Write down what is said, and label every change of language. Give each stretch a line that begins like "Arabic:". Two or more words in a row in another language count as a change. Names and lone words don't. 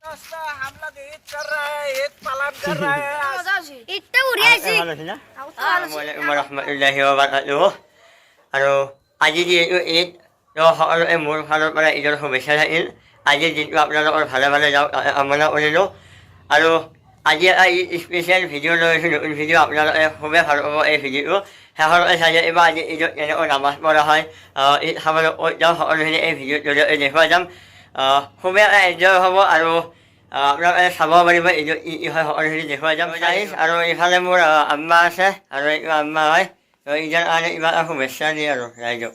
Hindi: दोस्तों हम लोग ईद कर रहे हैं, ईद पालन कर रहे हैं।
Assamese: ঈদটা উড়িয়ে আছি
Arabic: رحمة الله وبركاته
Assamese: আৰু আজি যিহেতু ঈদ সকলোৱে মোৰ ফালৰ পৰা ঈদৰ শুভেচ্ছা থাকিল আজিৰ দিনটো আপোনালোকৰ ভালে ভালে যাওক কামনা কৰিলোঁ আৰু আজি এটা ঈদ স্পেচিয়েল ভিডিঅ' লৈ আছোঁ নতুন ভিডিঅ' আপোনালোকে খুবেই ভাল পাব এই ভিডিঅ'টো শেষলৈকে চাই এইবাৰ আজি ঈদত কেনেকৈ নামাজ পঢ়া হয় ঈদ খাবলৈ ক'ত যাওঁ সকলোখিনি এই ভিডিঅ'ৰ জৰিয়তে দেখুৱাই যাম খুবেই এনজয় হ'ব আৰু আপোনালোকে চাব পাৰিব ঈদত কি কি হয় সকলোখিনি দেখুৱাই যাম আৰু ইফালে মোৰ আম্মা আছে আৰু এইটো আম্মা হয় ঈদৰ কাৰণে কিবা এটা শুভেচ্ছা দিয়ে আৰু ৰাইজক